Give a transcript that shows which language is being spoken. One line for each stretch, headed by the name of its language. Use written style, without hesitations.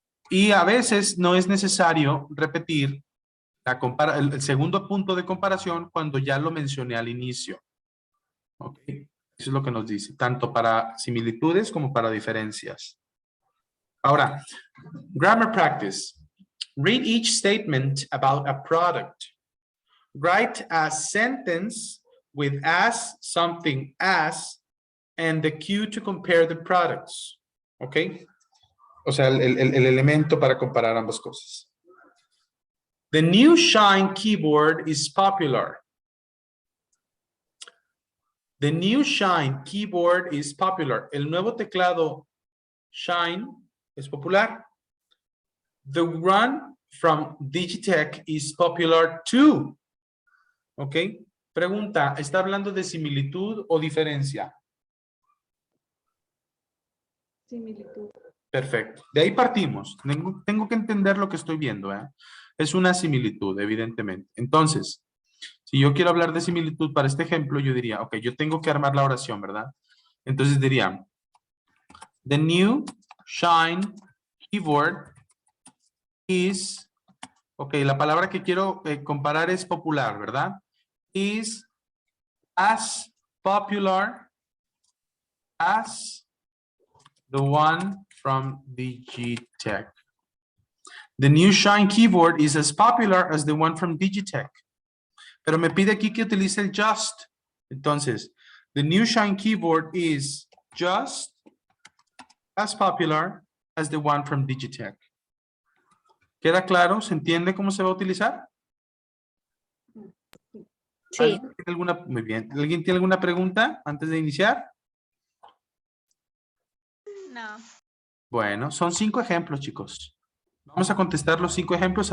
Spanish: Y a veces no es necesario repetir el segundo punto de comparación cuando ya lo mencioné al inicio. ¿Ok? Eso es lo que nos dice, tanto para similitudes como para diferencias. Ahora,
English: grammar practice. Read each statement about a product. Write a sentence with as, something as, and the cue to compare the products.
Spanish: ¿Ok? O sea, el elemento para comparar ambas cosas.
English: The new Shine keyboard is popular. The new Shine keyboard is popular.
Spanish: El nuevo teclado Shine es popular.
English: The one from Digitech is popular too.
Spanish: ¿Ok? Pregunta, ¿está hablando de similitud o diferencia? Similitud. Perfecto. De ahí partimos. Tengo que entender lo que estoy viendo, ¿eh? Es una similitud, evidentemente. Entonces, si yo quiero hablar de similitud para este ejemplo, yo diría, ok, yo tengo que armar la oración, ¿verdad? Entonces diría,
English: the new Shine keyboard is,
Spanish: ok, la palabra que quiero comparar es popular, ¿verdad? Is
English: as popular as the one from Digitech. The new Shine keyboard is as popular as the one from Digitech.
Spanish: Pero me pide aquí que utilice el just. Entonces,
English: the new Shine keyboard is just as popular as the one from Digitech.
Spanish: ¿Queda claro? ¿Se entiende cómo se va a utilizar? Sí. ¿Alguien tiene alguna, muy bien. ¿Alguien tiene alguna pregunta antes de iniciar? No. Bueno, son 5 ejemplos, chicos. Vamos a contestar los 5 ejemplos.